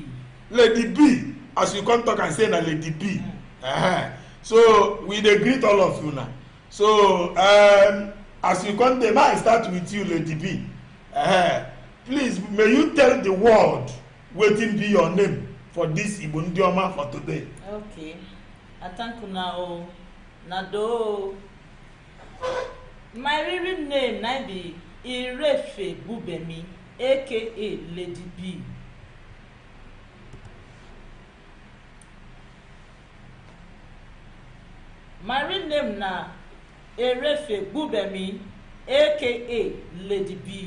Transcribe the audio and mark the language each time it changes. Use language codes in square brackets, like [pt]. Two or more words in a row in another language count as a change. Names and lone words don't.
[pcm] Lady B. As you come talk and say na Lady B. So we dey greet all of you now. So as you come dey, I start with you, Lady B. Please, may you tell the world wetin be your name for this Igbo ndị ọma for today. Okay. I thank you now. Nado. My real name na be Irefe Bubemi, aka Lady B. My real name na Irefe Bubemi, aka Lady B.